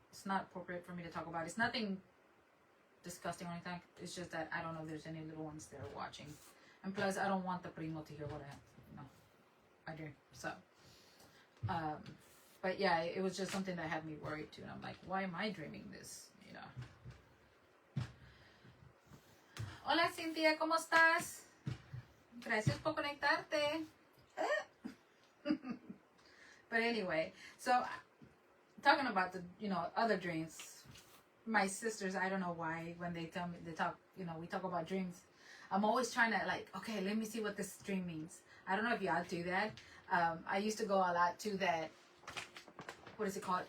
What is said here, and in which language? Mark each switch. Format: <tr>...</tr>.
<en>It's not appropriate for me to talk about. It's nothing disgusting or anything. It's just that I don't know if there's any little ones there watching, and plus I don't want the primo to hear what I do. So, but yeah, it was just something that had me worried too. And I'm like, why am I dreaming this? You know.</en> <es>Hola Cynthia, ¿cómo estás? Gracias por conectarte.</es> <en>But anyway, so talking about the, you know, other dreams, my sisters, I don't know why, when they tell me, they talk, you know, we talk about dreams, I'm always trying to like, okay, let me see what this dream means. I don't know if y'all do that. I used to go a lot to that, what is it called?</en>